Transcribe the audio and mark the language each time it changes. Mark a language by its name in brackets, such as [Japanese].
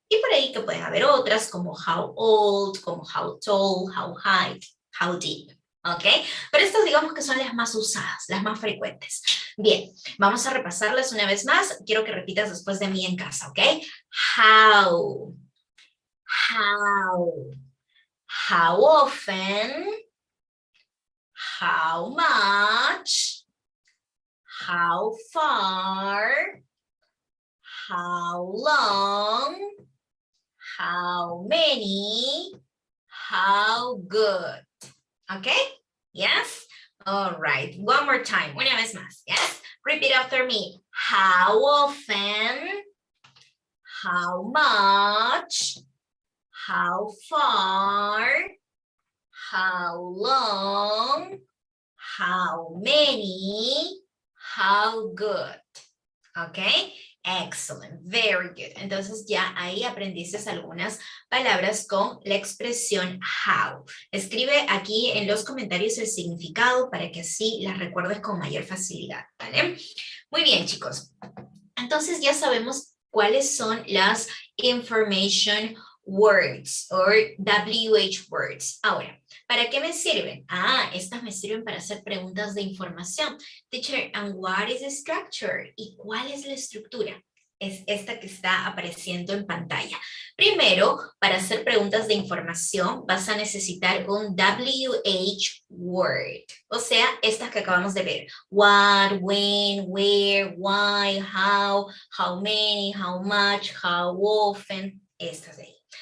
[Spanish] Y por ahí que pueden haber otras, como [English] how old, [Spanish] como [English] how tall, how high, how deep. [Spanish] ¿Ok? Pero estas digamos que son las más usadas, las más frecuentes. Bien, vamos a repasarlas una vez más. Quiero que repitas después de mí en casa, ¿ok? [English] How. How often, how much, how far, how long, how many, how good. Okay? Yes? All right. One more time. [Spanish] Una vez más. [English] Yes? Repeat after me. How often, how much, how far, how long, how many, how good. Okay? Excellent, very good. [Spanish] Entonces ya ahí aprendiste algunas palabras con la expresión how. Escribe aquí en los comentarios el significado para que así las recuerdes con mayor facilidad, ¿vale? Muy bien, chicos. Entonces ya sabemos cuáles son las [English] information words or WH words. [Spanish] Ahora, ¿para qué me sirven? Estas me sirven para hacer preguntas de información. [English] Teacher, and what is the structure? [Spanish] ¿Y cuál es la estructura? Es esta que está apareciendo en pantalla. Primero, para hacer preguntas de información, vas a necesitar un WH word. O sea, estas que acabamos de ver. [English] What, when, where, why, how many, how much, how often. [Spanish] Estas de ahí.